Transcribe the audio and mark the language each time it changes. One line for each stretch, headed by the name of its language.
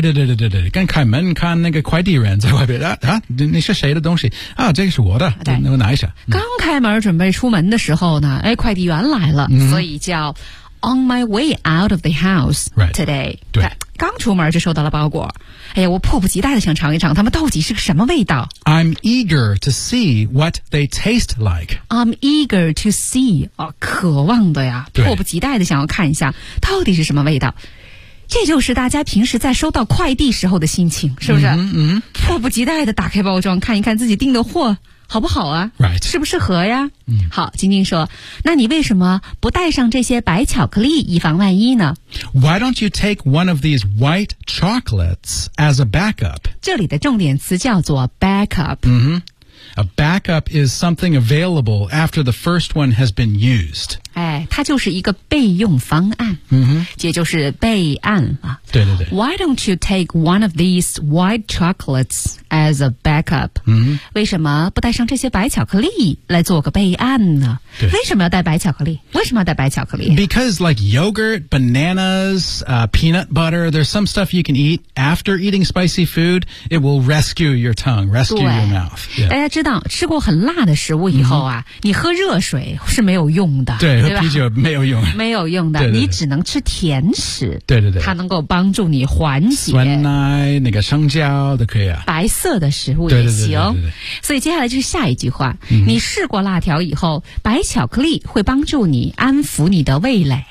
Chinese: 对刚开门看那个快递人在外边你是谁的东西啊这个是我的对我拿一下。刚开门准备出门的时候呢哎快递员来了、所以叫
English: On my way out of the house today. Right. 对
Chinese: 刚出门就收到了包裹。哎呀我迫不及待的想尝一尝他们到底是个什么味道。
English: I'm eager to see what they taste like. I'm eager to see.、
Chinese: 渴望的呀迫不及待的想要看一下到底是什么味道。这就是大家平时在收到快递时候的心情是不是迫不及待的打开包装看一看自己订的货。好不好啊
English: Right.
Chinese: 适不适合呀、好晶晶说那你为什么不带上这些白巧克力以防万一呢
English: Why don't you take one of these white chocolates as a backup?
Chinese: 这里的重点词叫做 backup、
English: A backup is something available after the first one has been used.
Chinese: 哎，它就是一个备用方案。也就是备案啊。对。
English: Why don't you take one of these white chocolates as a backup?
Chinese: 为什么不带上这些白巧克力来做个备案呢？对。为什么要带白巧克力？为什么要带白巧克力？
English: Because like yogurt, bananas, peanut butter, there's some stuff you can eat after eating spicy food. It will rescue your tongue, rescue your mouth. Yeah.
Chinese: 大家知道吃过很辣的食物以后啊、你喝热水是没有用的对喝啤酒没有用没有用的你只能吃甜食对它能够帮助你缓解酸奶那个香蕉都可以啊白色的食物也行所以接下来就是下一句话、你试过辣条以后白巧克力会帮助你安抚你的味蕾